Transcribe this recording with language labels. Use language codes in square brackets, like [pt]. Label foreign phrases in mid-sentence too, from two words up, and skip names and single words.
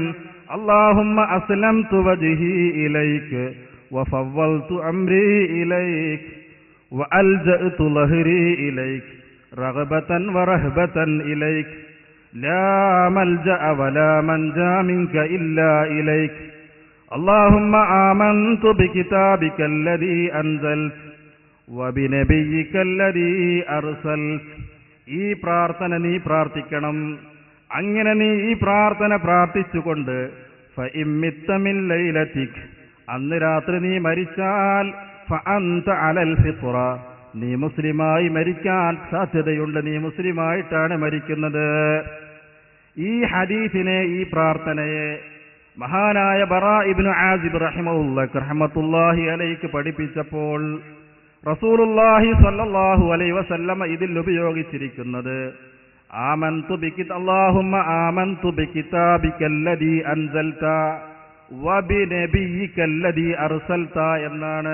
[ar] اللهم أسلمت وجهي إليك وفوضت أمري إليك وألجأت ظهري إليك رغبة ورهبة إليك لا ملجأ ولا منجى منك إلا إليك اللهم آمنت بكتابك الذي أنزلت وبنبيك الذي أرسلت. [ml] ഈ പ്രാർത്ഥന നീ പ്രാർത്ഥിക്കണം. അങ്ങനെ നീ ഈ പ്രാർത്ഥന പ്രാർത്ഥിച്ചുകൊണ്ട് [ar] فإن مت من ليلتك, [ml] അന്ന് രാത്രി നീ മരിച്ചാൽ, [ar] فأنت على الفطرة, [ml] നീ മുസ്ലിമായി മരിക്കാൻ സാധ്യതയുണ്ട്, നീ മുസ്ലിമായിട്ടാണ് മരിക്കുന്നത്. ഈ ഹദീസിനെ, ഈ പ്രാർത്ഥനയെ മഹാനായ ബറാ ഇബ്നു ആസിബ് [ar] رحمة الله عليه [ml] പഠിപ്പിച്ചപ്പോൾ റസൂലുള്ളാഹി [ar] صلى الله عليه وسلم [ml] ഇതിൽ ഉപയോഗിച്ചിരിക്കുന്നത് [ar] اللهم آمنت بكتابك الذي أنزلت وبنبيك الذي أرسلت [ml] എന്നാണ്.